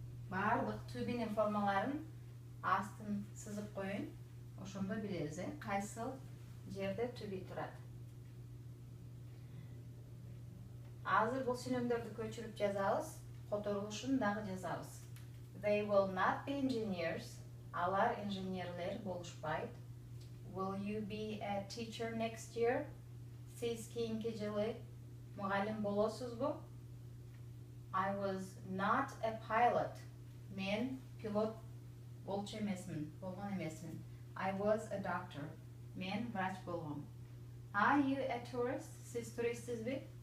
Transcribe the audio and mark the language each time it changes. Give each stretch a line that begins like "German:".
Kyrgyz: Барлык to be'нин формаларын астын сызып коюн. Ошондо билебиз, кайсыл жерде to be турат. Азыр бул сүйлөмдөрдү көчүрүп жазабыз, которулушун дагы жазабыз.
English: They will not be engineers.
Kyrgyz: Алар инженерлер болушпайт.
English: Will you be a teacher next year?
Kyrgyz: Сиз кийинки жылы мугалим болосузбу?
English: I was not a pilot.
Kyrgyz: Мен пилот болчу эмесмин, болгон эмесмин.
English: I was a doctor.
Kyrgyz: Мен врач болгом.
English: Are you a tourist?
Kyrgyz: Сиз туристсизби?